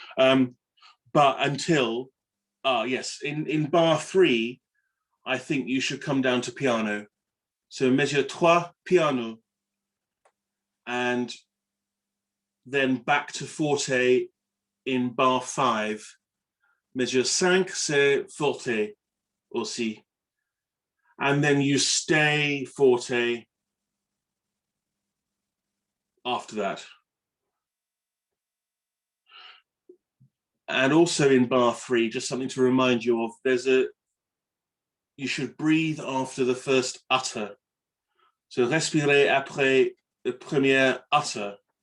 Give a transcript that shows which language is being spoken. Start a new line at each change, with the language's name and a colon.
English: But until yes, in bar 3, I think you should come down to piano. So measure 3 piano, and then back to forte in bar 5. Measure 5,
French: c'est forte aussi.
English: And then you stay forte after that. And also in bar 3, just something to remind you of, you should breathe after the first utter. So
French: respirer après
English: the
French: premier
English: utter.